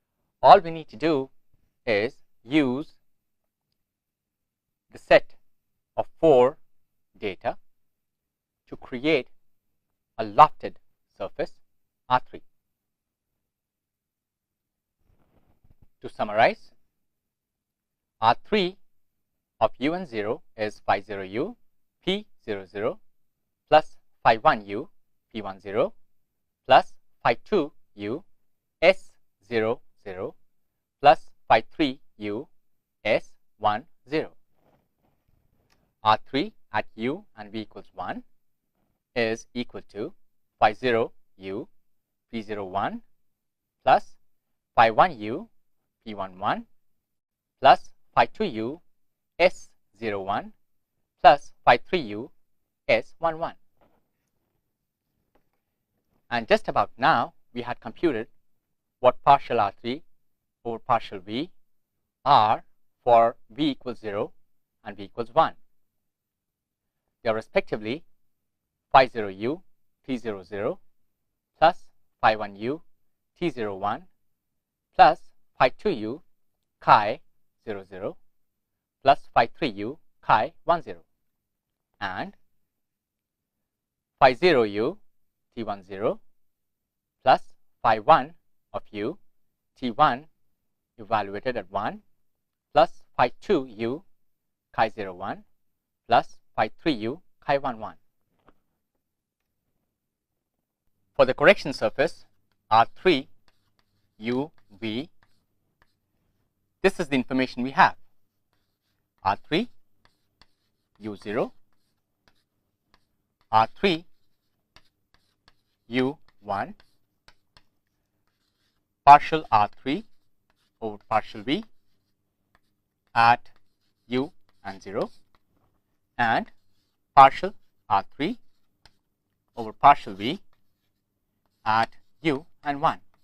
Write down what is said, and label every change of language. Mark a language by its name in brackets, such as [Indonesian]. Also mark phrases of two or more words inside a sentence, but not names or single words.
[English] All we need to do is use the set of 4 data to create a lofted surface R3. To summarize, R3 of U10 is phi 0u P00 plus phi 1u P10 plus phi 2u S00 plus phi 3u S10. R3 at u and v equals 1 is equal to phi 0u P01 plus phi 1u P11 plus phi 2u S01 plus phi 3u S11. And just about now we had computed what partial R3 over partial V are for V equals 0 and V equals 1. They are respectively phi 0u T00 plus phi 1u T01 plus phi 2u chi 00 plus phi 3u chi 10 and phi 0u T10 plus phi 1 of u T1 evaluated at 1 plus phi 2u chi 01 plus phi 3u chi 11. For the correction surface R3 u v, this is the information we have. R3 u0, R3 u1, partial R3 over partial V at u and 0, and partial R3 over partial V at u and 1.